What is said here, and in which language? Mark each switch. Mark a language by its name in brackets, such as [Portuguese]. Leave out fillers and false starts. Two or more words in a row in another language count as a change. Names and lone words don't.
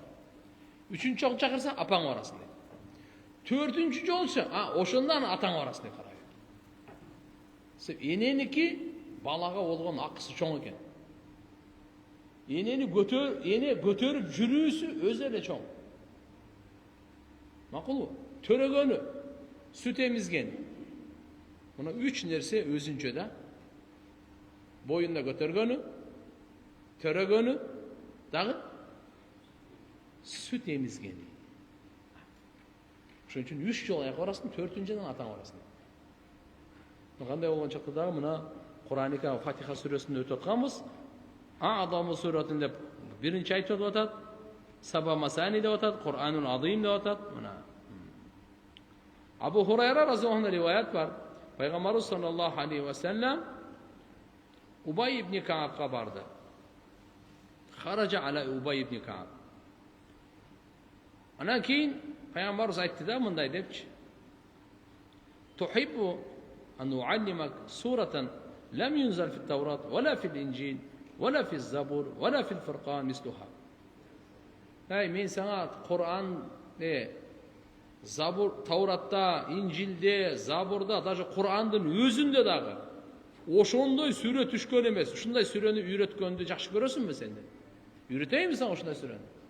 [Kyrgyz] Үчүнчү жолу чакырса, апаңга барасың. Төртүнчү жолчу, ошондон атаңга барасың деп карайбы. Эненики балага болгон акысы чоң экен. Эне көтөрүп жүрүүсү өзү эле чоң. Макулбу? Төрөгөнү, сүт эмизгени. Мына 3 нерсе өзүнчө да. Боюнда көтөргөнү, төрөгөнү, дагы сүт эмизгени. Ошон үчүн 3 жолу аяка барасың, 4-жөн атаңа барасың. Кандай болгон чакта дагы мына Кур'ан-ы Карим Фатиха сүрөсүндө өтүп атканбыз. Адамы сүрөтүн деп биринчи айтып атат. [Arabic] سبع المثاني [Kyrgyz] деп атат, [Arabic] القرآن العظيم [Kyrgyz] деп атат. Мына Абу Хурайра [Arabic] رضي الله عنه [Kyrgyz] риваят бар. Пайгамбарыбыз [Arabic] صلى الله عليه وسلم [Kyrgyz] Убай ибн Каабка барды. [Arabic] خرج على أبي بن كعب. [Kyrgyz] Анан кийин Пайгамбарыбыз айтты да мындай депчи: [Arabic] "تحب أن أعلمك سورة لم تنزل في التوراة ولا في الإنجيل ولا في الزبور ولا في الفرقان مثلها." [Kyrgyz] Мен саңа Кур'ан, Забур, Тауратта, Инжилде, Забурда, даже Кур'андын өзүндө дагы ошондой сүрө түшкөн эмес. Ушундай сүрөнү үйрөткөндү жакшы көрөсүңбү сен? Үйрөтейинби сага ушундай сүрөнү?